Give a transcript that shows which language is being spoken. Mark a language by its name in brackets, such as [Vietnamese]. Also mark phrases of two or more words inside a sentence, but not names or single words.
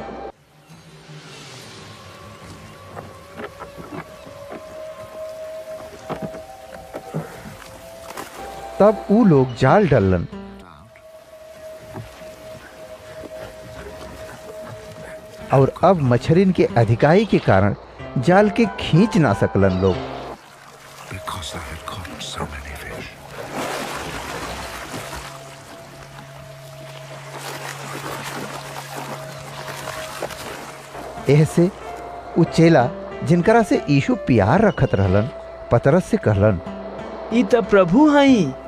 [Bhojpuri] तब ऊ लोग जाल डालन, और अब मछरिन के अधिकाई के कारण जाल के खींच ना सकलन लोग। [English] because they had caught so many fish. [Bhojpuri] ऐसे उ चेला जिनकरा से यीशु प्यार रखत रहलन पतरस से कहलन, ई त प्रभु हई।